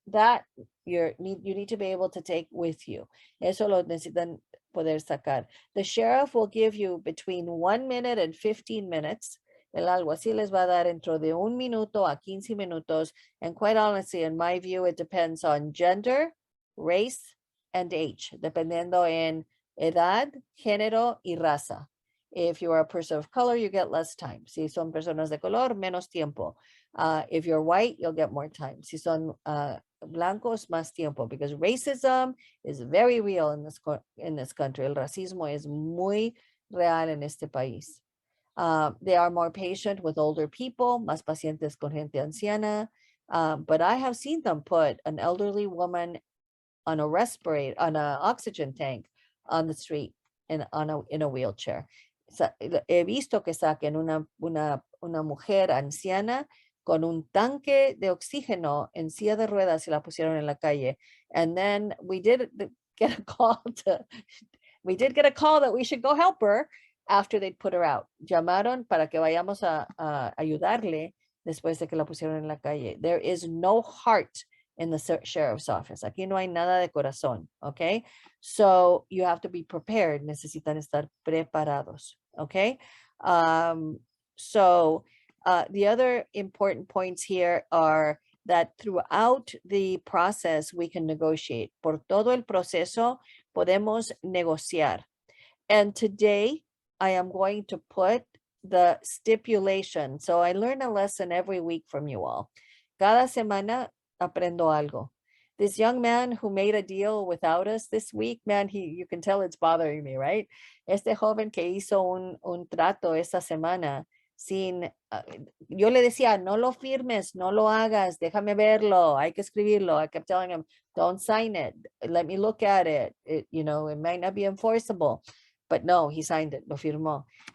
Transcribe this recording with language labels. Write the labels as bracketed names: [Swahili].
[English] That you need to be able to take with you. [Spanish] Eso lo necesitan poder sacar. [English] The sheriff will give you between 1 minute and 15 minutes. [Spanish] El alguacil les va a dar dentro de 1 minuto a 15 minutos. [English] And quite honestly, in my view, it depends on gender, race, and age, [Spanish] dependiendo en edad, género, y raza. [English] If you are a person of color, you get less time. [Spanish] Si son personas de color, menos tiempo. [English] If you're white, you'll get more time. [Spanish] Si son blancos, más tiempo, [English] because racism is very real in this country. [Spanish] El racismo es muy real en este país. [English] They are more patient with older people, [Spanish] más pacientes con gente anciana. [English] But I have seen them put an elderly woman on a respirator, on an oxygen tank on the street in a wheelchair. [Spanish] he visto que saquen una mujer anciana con un tanque de oxígeno en silla de ruedas y la pusieron en la calle. [English] And then we did get a call that we should go help her after they put her out. [Spanish] Llamaron para que vayamos a ayudarle después de que la pusieron en la calle. [English] There is no heart in the sheriff's office. [Spanish] Aquí no hay nada de corazón, okay? [English] So you have to be prepared. [Spanish] Necesitan estar preparados, [English] okay? So the other important points here are that throughout the process, we can negotiate. [Spanish] Por todo el proceso, podemos negociar. [English] And today, I am going to put the stipulation. So I learn a lesson every week from you all. [Spanish] Cada semana aprendo algo. [English] This young man who made a deal without us this week, man, you can tell it's bothering me, right? [Spanish] Este joven que hizo un trato esta semana sin, yo le decía, no lo firmes, no lo hagas, déjame verlo, hay que escribirlo. [English] I kept telling him, don't sign it, let me look at it. It might not be enforceable, but no, he signed it, [Spanish] lo firmó.